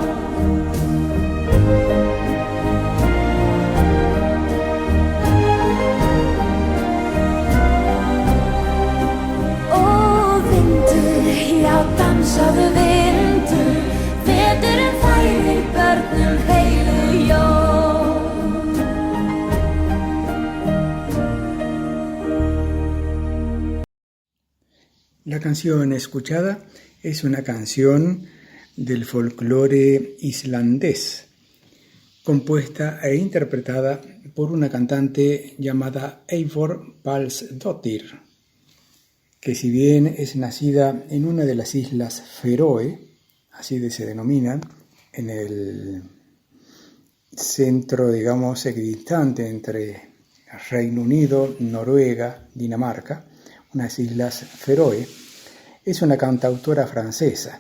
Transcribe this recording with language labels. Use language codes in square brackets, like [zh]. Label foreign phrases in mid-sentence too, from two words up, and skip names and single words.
[is] Já dansaðu vindur, veturinn færir börnum heilu jól. [es] La canción escuchada es una canción del folclore islandés, compuesta e interpretada por una cantante llamada Eivor Pálsdóttir, que si bien es nacida en una de las islas Feroe, así se denominan, en el centro, digamos, equidistante entre Reino Unido, Noruega, Dinamarca, unas islas Feroe, es una cantautora francesa.